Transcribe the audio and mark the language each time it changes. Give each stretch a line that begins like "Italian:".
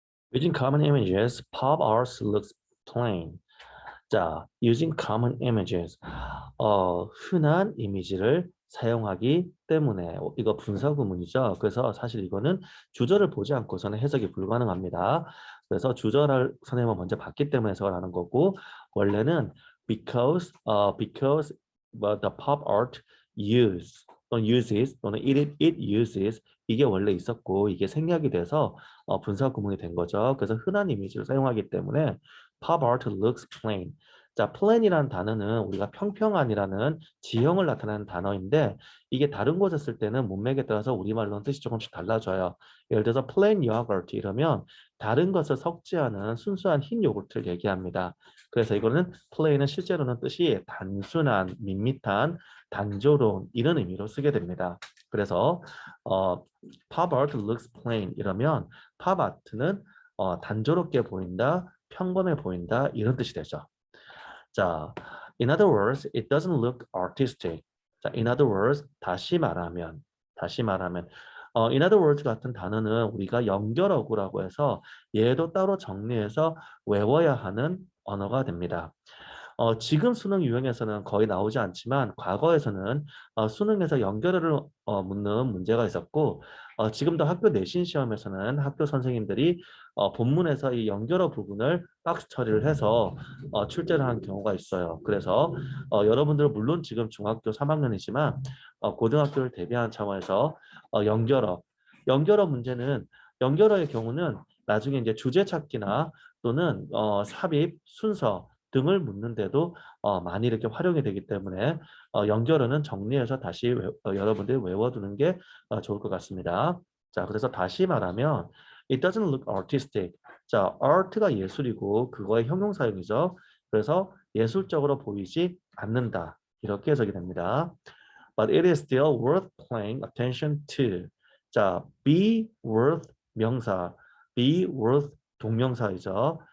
English: Using common images, pop art looks plain. 자, using common images.
Korean: 흔한 이미지를 사용하기 때문에 이거 분사 구문이죠. 그래서 사실 이거는 주절을 보지 않고서는 해석이 불가능합니다. 그래서 주절을 선생님은 먼저 봤기 때문에 해석을 하는 거고 원래는
English: because the pop art
Korean: 또는 uses 또는
English: it uses
Korean: 이게 원래 있었고 이게 생략이 돼서 분사 구문이 된 거죠. 그래서 흔한 이미지를 사용하기 때문에
English: pop art looks plain.
Korean: 자, plain이라는 단어는 우리가 평평한이라는 지형을 나타내는 단어인데 이게 다른 곳에 쓸 때는 문맥에 따라서 우리말로는 뜻이 조금씩 달라져요. 예를 들어서 plain yogurt 이러면 다른 것을 섞지 않은 순수한 흰 요구르트를 얘기합니다. 그래서 이거는 plain은 실제로는 뜻이 단순한, 밋밋한, 단조로운 이런 의미로 쓰게 됩니다. 그래서
English: pop art looks plain
Korean: 이러면 팝 아트는 단조롭게 보인다, 평범해 보인다 이런 뜻이 되죠.
English: 자, in other words, it doesn't look artistic.
Korean: 자,
English: in other words,
Korean: 다시 말하면, in other words 같은 단어는 우리가 연결어구라고 해서 얘도 따로 정리해서 외워야 하는 언어가 됩니다. 지금 수능 유형에서는 거의 나오지 않지만 과거에서는 수능에서 연결어를 묻는 문제가 있었고 지금도 학교 내신 시험에서는 학교 선생님들이 본문에서 이 연결어 부분을 박스 처리를 해서 출제를 하는 경우가 있어요. 그래서 여러분들은 물론 지금 중학교 3학년이지만 고등학교를 대비하는 차원에서 연결어 문제는 연결어의 경우는 나중에 이제 주제 찾기나 또는 삽입, 순서 등을 묻는데도 많이 이렇게 활용이 되기 때문에 연결어는 정리해서 다시 여러분들이 외워두는 게 좋을 것 같습니다. 자, 그래서 다시 말하면
English: it doesn't look artistic.
Korean: 자, art가 예술이고 그거의 형용사형이죠. 그래서 예술적으로 보이지 않는다. 이렇게 해석이 됩니다.
English: But it is still worth paying attention to. 자, be worth 명사, be worth
Korean: 동명사이죠.